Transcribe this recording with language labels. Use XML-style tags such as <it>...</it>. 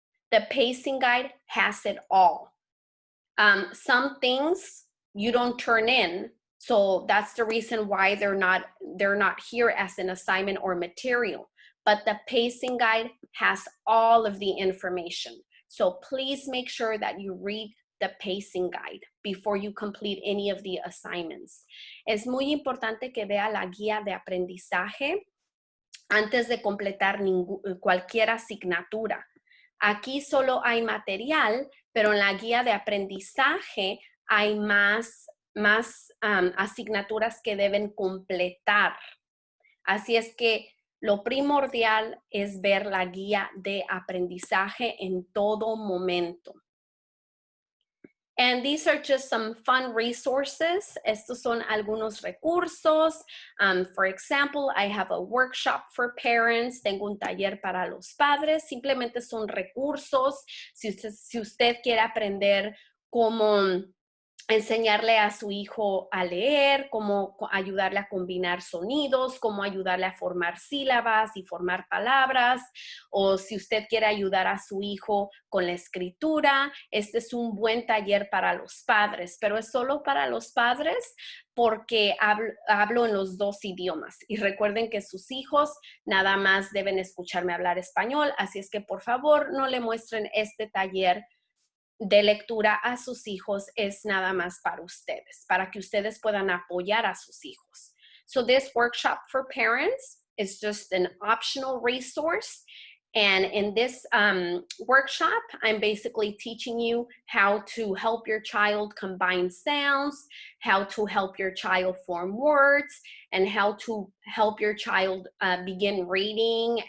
<en>The pacing guide has it all. Some things you don't turn in, so that's the reason why they're not here as an assignment or material. But the pacing guide has all of the information. So please make sure that you read the pacing guide before you complete any of the assignments.</en> <es>Es muy importante que vea la guía de aprendizaje antes de completar cualquier asignatura. Aquí solo hay material, pero en la guía de aprendizaje hay más asignaturas que deben completar. Así es que lo primordial es ver la guía de aprendizaje en todo momento.</es> <en>And these are just some fun resources.</en> <es>Estos son algunos recursos.</es> <en>For example, I have a workshop for parents.</en> <es>Tengo un taller para los padres. Simplemente son recursos. Si usted quiere aprender cómo enseñarle a su hijo a leer, cómo ayudarle a combinar sonidos, cómo ayudarle a formar sílabas y formar palabras, o si usted quiere ayudar a su hijo con la escritura, este es un buen taller para los padres, pero es solo para los padres porque hablo en los dos idiomas. Y recuerden que sus hijos nada más deben escucharme hablar español, así es que por favor no le muestren este taller de lectura a sus hijos, es nada más para ustedes, para que ustedes puedan apoyar a sus hijos.</es> <en>So this workshop for parents is just an optional resource. And in this workshop, I'm basically teaching you how to help your child combine sounds, how to help your child form words, and how to help your child begin reading.</en>